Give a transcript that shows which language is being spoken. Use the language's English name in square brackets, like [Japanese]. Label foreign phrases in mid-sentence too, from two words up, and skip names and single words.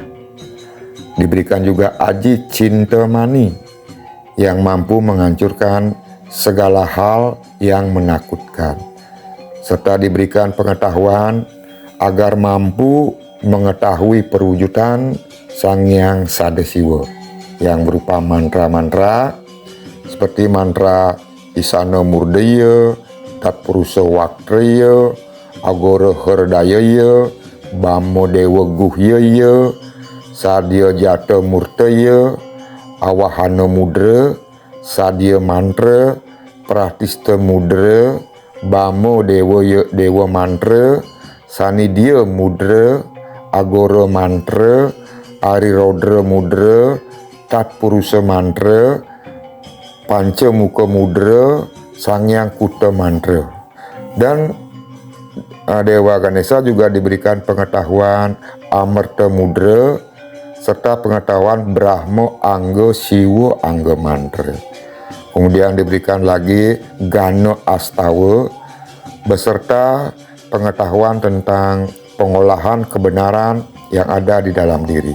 [Indonesian] Diberikan juga Aji Cintamani yang mampu menghancurkan segala hal yang menakutkan, serta diberikan pengetahuan agar mampu mengetahui perwujudan Sang Hyang Sadasiwa yang berupa mantra-mantra seperti mantra Isana Murdaya, Tatpurusa Waktraya, Agora Herdayaya, Bamo Dewa Guhyaya, Sadya Jata Murtaya, Awahana Mudra, Sadya Mantra, Pratista Mudra, Bamo Dewa Mantra, Sanidya Mudra, Agora Mantra, Arirodra Mudra, Tatpurusa Mantra, Pancamuka Mudra, Sang Hyang Kuta Mantra. Dan Dewa Ganesha juga diberikan pengetahuan Amarta Mudra serta pengetahuan Brahma Angga Siwa Angga Mantra. Kemudian diberikan lagi Gana Astawa beserta pengetahuan tentang pengolahan kebenaran yang ada di dalam diri.